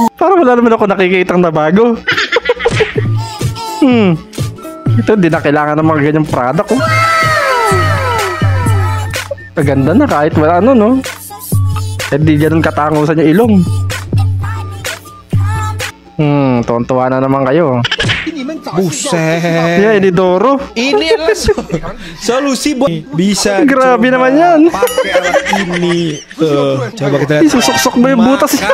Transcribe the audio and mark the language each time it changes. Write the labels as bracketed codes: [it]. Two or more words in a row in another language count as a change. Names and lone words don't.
[tl] Parang wala naman ako nakikitang na bago. Ito, di na kailangan ng mga ganyang product. Oh. Kaganda na kahit wala ano, no? Eh, di ganun katangusan yung ilong. Tuwan-tuwa na naman kayo. Buset. Yeah, Inidoro. [id] Ini adalah solusi buat bisa. [tl] Grabe naman yan. [id] Pakai alat ini. Tuh, coba kita lihat. [tl] Isusok-sok mo yung butas.